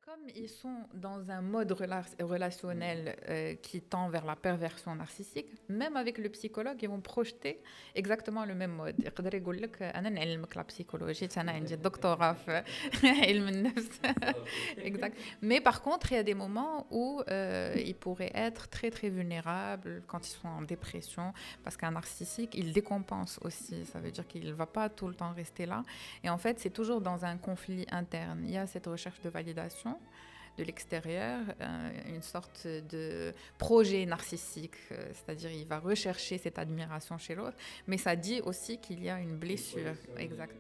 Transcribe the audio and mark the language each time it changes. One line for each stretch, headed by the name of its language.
French: comme ils sont dans un mode relationnel qui tend vers la perversion narcissique, même avec le psychologue, ils vont projeter exactement le même mode.
Arabic: يقدر يقول لك أنا نعلمك la psychologie, أنا عندي doctorat في علم النفس.
French: Exact. Mais par contre, il y a des moments où ils pourraient être très très vulnérables quand ils sont en dépression, parce qu'un narcissique, il décompense aussi. Ça veut dire qu'il ne va pas tout le temps rester là. Et en fait, c'est toujours dans un conflit interne. Il y a cette recherche de validation de l'extérieur, une sorte de projet narcissique, c'est-à-dire il va rechercher cette admiration chez l'autre, mais ça dit aussi qu'il y a une blessure. Exact.